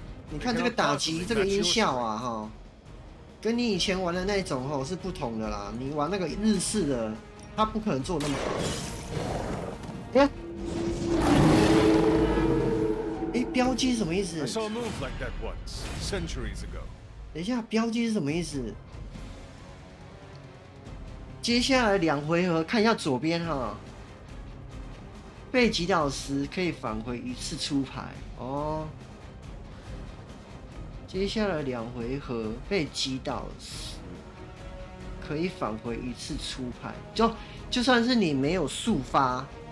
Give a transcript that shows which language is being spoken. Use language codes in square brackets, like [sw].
[zh] 你看这个打击，这个音效啊，哈，跟你以前玩的那种吼是不同的啦。你玩那个日式的，它不可能做那么好。标记是什么意思？ [en] I saw a move like that once, centuries ago. [zh] 等一下，标记是什么意思？接下来2回合，看一下左边哈，被击倒时可以返回1次出牌哦。接下来2回合被击倒时可以返回1次出牌，就算是你没有速发。